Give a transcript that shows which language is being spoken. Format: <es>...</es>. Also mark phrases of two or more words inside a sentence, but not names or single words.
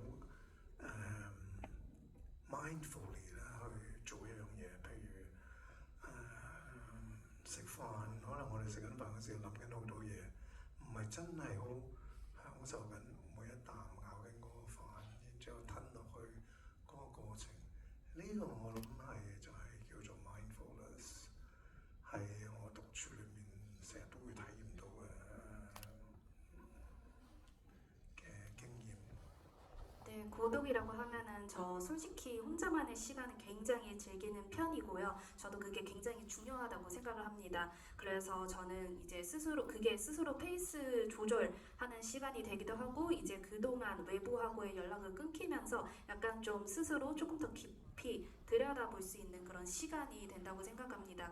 <yue>mindfully 啦去做一樣嘢，譬如食飯，可能我哋食緊飯嘅時候諗緊好多嘢，唔係真係好享受緊每一啖咬緊嗰個飯，然之後吞落去嗰個過程。呢個我諗係就係叫做 mindfulness， 係我獨處裏面成日都會體驗到嘅經驗。</yue> <ko>네, 고독 고독이라고 하면은 저 솔직히 혼자만의 시간을 굉장히 즐기는 편이고요. 저도 그게 굉장히 중요하다고 생각을 합니다. 그래서 저는 이제 그게 스스로 페이스 조절하는 시간이 되기도 하고, 이제 그동안 외부하고의 연락을 끊기면서 약간 좀 스스로 조금 더 깊이 들여다볼 수 있는 그런 시간이 된다고 생각합니다.</ko>